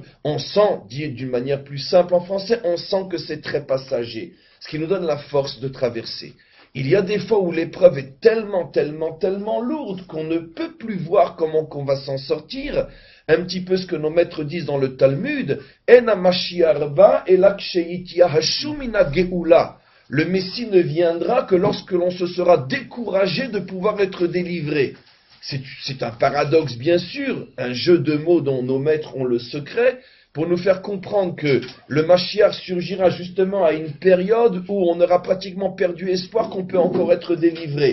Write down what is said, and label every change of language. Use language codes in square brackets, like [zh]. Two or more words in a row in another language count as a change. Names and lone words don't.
[fr] On sent, dit d'une manière plus simple en français, on sent que c'est très passager, ce qui nous donne la force de traverser. Il y a des fois où l'épreuve est tellement lourde qu'on ne peut plus voir comment qu'on va s'en sortir. Un petit peu ce que nos maîtres disent dans le Talmud, [he] אין המשיח אלא כשיתייאשו מן הגאולה. [fr] Le Messie ne viendra que lorsque l'on se sera découragé de pouvoir être délivré. c'est un paradoxe bien sûr, un jeu de mots dont nos maîtres ont le secret, pour nous faire comprendre que le Mashiach surgira justement à une période où on aura pratiquement perdu espoir qu'on peut encore être délivré.